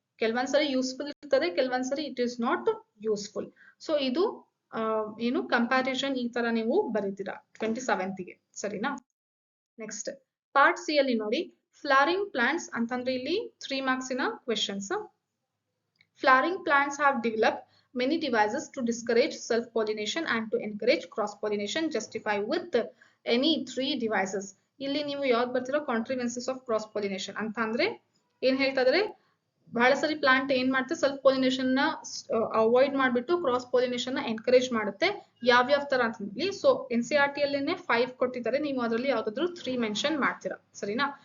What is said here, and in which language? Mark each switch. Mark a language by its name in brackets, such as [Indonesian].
[Kannada] ಕೆಲವೊಂದ್ಸರಿ useful ಇರ್ತದೆ, ಕೆಲವೊಂದ್ಸರಿ [English] It is not useful. [Kannada] So ಇದು ಏನು ಕಂಪ್ಯಾರಿಸನ್ ಈ ತರ ನೀವು ಬರೀತೀರಾ 27th ಗೆ. ಸರಿನಾ. ನೆಕ್ಸ್ಟ್ ಪಾರ್ಟ್ ಸಿ ಅಲ್ಲಿ ನೋಡಿ, ಫ್ಲವರಿಂಗ್ ಪ್ಲಾಂಟ್ಸ್ ಅಂತಂದ್ರೆ ಇಲ್ಲಿ 3 ಮಾರ್ಕ್ಸಿನ questions. [English] Flowering plants have developed many devices to discourage self-pollination and to encourage cross-pollination. Justify with any 3 devices. [Kannada] ಇಲ್ಲಿ ನೀವು ಯಾವ್ದು ಬರ್ತಿರೋ ಕಾಂಟ್ರಿವೆನ್ಸಸ್ ಆಫ್ ಕ್ರಾಸ್ ಪಾಲಿನೇಷನ್ ಅಂತ ಅಂದ್ರೆ ಏನ್ ಹೇಳ್ತಾ ಇದಾರೆ, ಬಹಳ ಸರಿ ಪ್ಲಾಂಟ್ ಏನ್ ಮಾಡುತ್ತೆ ಸೆಲ್ಫ್ ಪೊಲಿನೇಷನ್ ನ ಅವಾಯ್ಡ್ ಮಾಡ್ಬಿಟ್ಟು ಕ್ರಾಸ್ ಪೊಲಿನೇಷನ್ ನ ಎನ್ಕರೇಜ್ ಮಾಡುತ್ತೆ. ಯಾವ್ಯಾವ ತರ ಅಂತ ಹೇಳಿ ಸೊ NCERT ಅಲ್ಲೇನೆ 5 ಕೊಟ್ಟಿದ್ದಾರೆ, ನೀವು ಅದರಲ್ಲಿ ಯಾವ್ದಾದ್ರು 3 ಮೆನ್ಷನ್ ಮಾಡ್ತೀರಾ, ಸರಿನಾ.